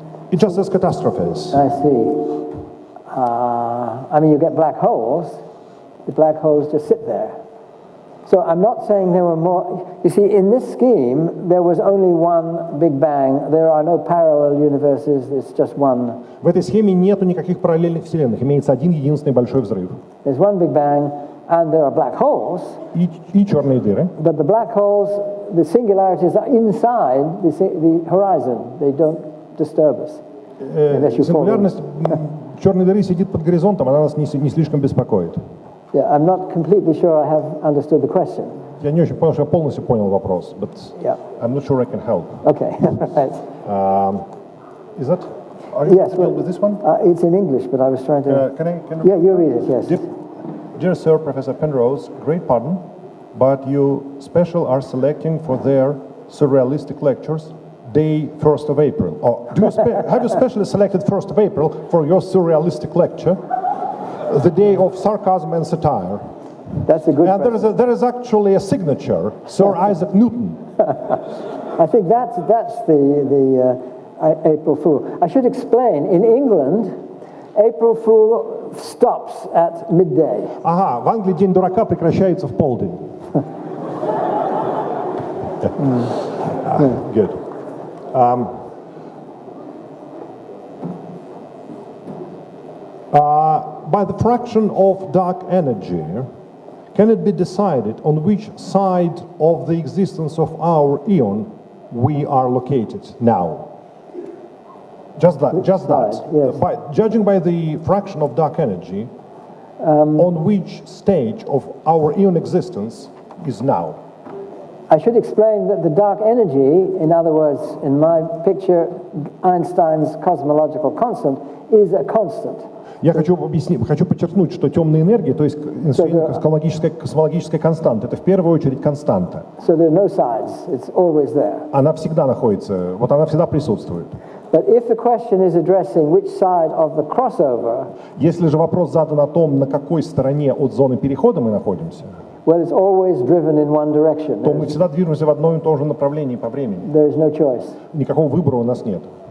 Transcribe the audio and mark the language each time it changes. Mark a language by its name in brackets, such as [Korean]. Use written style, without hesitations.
[English] It just says catastrophes. I see. I mean, you get black holes. The black holes just sit there. So I'm not saying there were more. You see, in this scheme, there was only one Big Bang. There are no parallel universes. It's just one. [Russian] В этой схеме нету никаких параллельных вселенных. Имеется один единственный большой взрыв. [English] There's one Big Bang, and there are black holes. [Russian] И черные дыры. [English] But the black holes, the singularities are inside the horizon. They don't disturb us. [Russian] Сингулярность черной дыры сидит под горизонтом, она нас не слишком беспокоит. [English] Yeah, I'm not completely sure I have understood the question. [Russian] Я не очень понял, что я полностью понял вопрос, [English] but yeah. I'm not sure I can help. Okay, right. Is that? Are you yes, with this one? It's in English, but I was trying to. Can I yeah, you read it. Yes. Dear Sir, Professor Penrose, great pardon, but you special are selecting for their surrealistic lectures day 1st of April. Or have you specially selected 1st of April for your surrealistic lecture, the day of sarcasm and satire? That's a good And question. there is actually a signature, Sir Isaac Newton. I think that's the April Fool. I should explain, in England, April Fool stops at midday. [Russian] Ага, в Англии День дурака прекращается в полдень. [English] Good. By the fraction of dark energy, can it be decided on which side of the existence of our eon we are located now? Just that. Yes. Judging by the fraction of dark energy, on which stage of our eon existence is now? I should explain that the dark energy, in other words, in my picture, Einstein's cosmological constant, is a constant. [Russian] Я хочу подчеркнуть, что темная энергия, то есть космологическая константа, это в первую очередь константа. [English] So there are no sides, it's always there. [Russian] Она всегда находится, вот она всегда присутствует. [English] But if the question is addressing which side of the crossover, [Russian] Если же вопрос задан о том, на какой стороне от зоны перехода мы находимся, [English] well, it's always driven in one direction. [Russian] то мы всегда движемся в одном и том же направлении по времени. [English] There is no choice. [Russian] Никакого выбора у нас нет.